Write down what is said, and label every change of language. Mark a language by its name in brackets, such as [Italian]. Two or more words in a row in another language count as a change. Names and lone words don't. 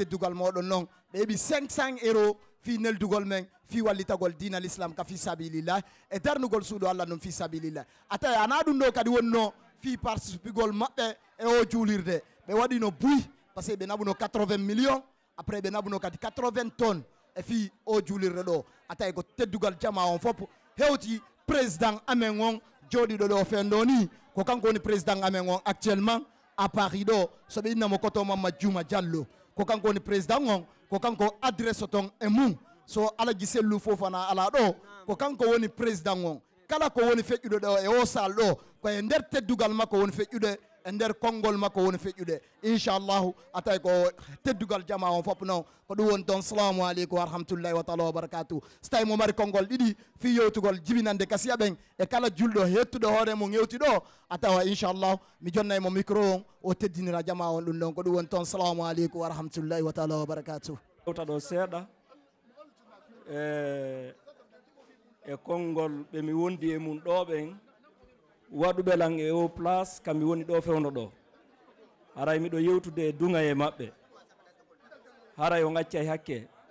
[Fula] teddugal moɗon noon ɓe heeɓi 500 euro fi neldugol men fi wallitagol [Arabic] دين الإسلام [Fula] ka fi sabilillah e darnugol suudu allah ɗum fi sabilillah a tawi ana ɗum ɗo kadi wonno fi participigol maɓɓe e o juulirde ɓe waɗino buy [French] par ce que [Fula] ɓe naɓuno 80 [French] millions après [Fula] ɓe naɓuno kadi 80 tonnes e fi o juulirde ɗo a tawi ko teddugal jama on fof hewti président amen on jooɗiɗo ɗo fen ɗo ni ko kanko woni président amen on [French] actuellement à Paris [Fula] ɗo soɓe innamo koto Mamadou Djouma Diallo ko kanko woni président on ko kanko adresse ton e mum so alaji sellu fofana ala ɗo ko kanko woni président on kala ko woni feƴƴude ɗo e o sal ɗo koye nder teddugal makko woni feƴƴude e nder konngol makko woni feƴƴude inchallahu a tawi ko teddugal jama on fof noon ko ɗum woni toon [Arabic] السلام عليكم ورحمة الله وتعالى وبركاته [Fula] so tawi mo mari konngol ɗiɗi fi yewtugol jibinande Kassia ɓen e kala julɗo hettuɗo hoore mum yewti ɗo a tawa inchallahu mi jonnay mo micro on o teddinira jama on ɗum ɗon ko ɗum woni toon [Arabic] السلام عليكم ورحمة الله وتعالى وبركاته [Fula] yewta ɗo seeɗa e konngol ɓe mi wondi e mum ɗo ɓen waɗuɓe lan e o place kam mi woni ɗo fewno ɗo haray miɗo yewtude e duŋa e maɓɓe haray o gaccay hakke